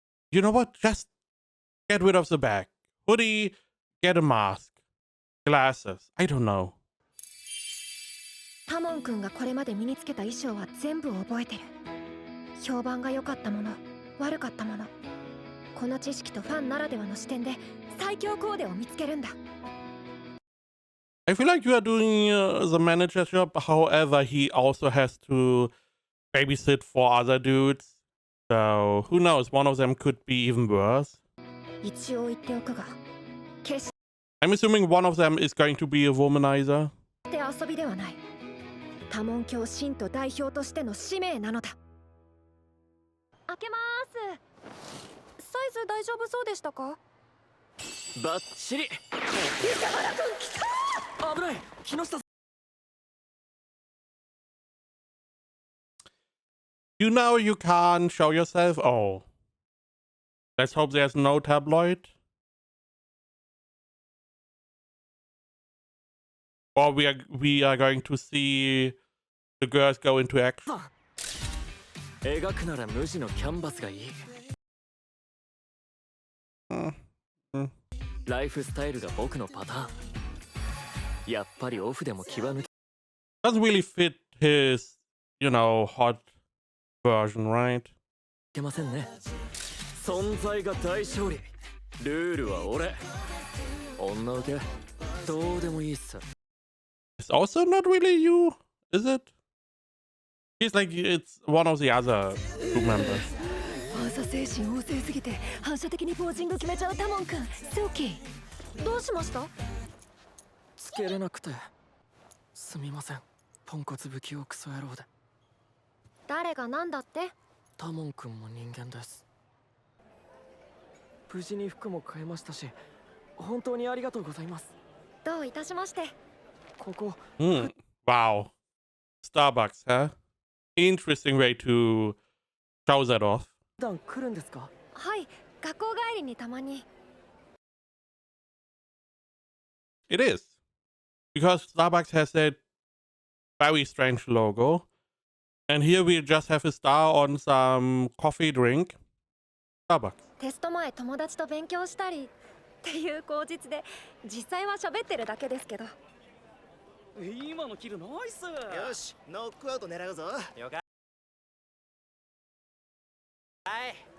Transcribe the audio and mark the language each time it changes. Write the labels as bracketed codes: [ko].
[en] You know what? Just get rid of the bag. Hoodie, get a mask. Glasses. I don't know. [ja] タモンくんがこれまで身につけた衣装は全部覚えてる。評判が良かったもの、悪かったもの。この知識とファンならではの視点で最強コーデを見つけるんだ。 [en] I feel like you are doing the manager job. However, he also has to babysit for other dudes. So who knows? One of them could be even worse. [ja] 一応言っておくが、決し [en] I'm assuming one of them is going to be a womanizer. [ja] て遊びではない。多聞教信徒代表としての使命なのだ。開けます。サイズ大丈夫そうでしたか？バッチリ。危ない、木下さん。 [en] You know you can't show yourself. Oh. Let's hope there's no tabloid. Or we are going to see the girls go into action. [ja] 描くなら無地のキャンバスがいい。ライフスタイルが僕のパターン。やっぱりオフでも気は抜け。 [en] Doesn't really fit his, you know, hot version, right? [ja] いけませんね。存在が大勝利。ルールは俺。女受けどうでもいいっす。 [en] It's also not really you, is it? He's like it's one of the other group members. [ja] 朝精神旺盛すぎて反射的にポージング決めちゃうタモンくん。ソーキー、どうしました？つけれなくて。すみません。ポンコツ不器用クソ野郎で。誰がなんだって？タモンくんも人間です。無事に服も買えましたし、本当にありがとうございます。どういたしまして。ここ。 [en] Wow. Starbucks, huh? Interesting way to show that off. [ja] 普段来るんですか？はい、学校帰りにたまに。 [en] It is. Because Starbucks has that very strange logo. And here we just have a star on some coffee drink. Starbucks. [ja] テスト前友達と勉強したりっていう口実で実際は喋ってるだけですけど。今のキルナイス。よしノックアウト狙うぞ。了解。はい。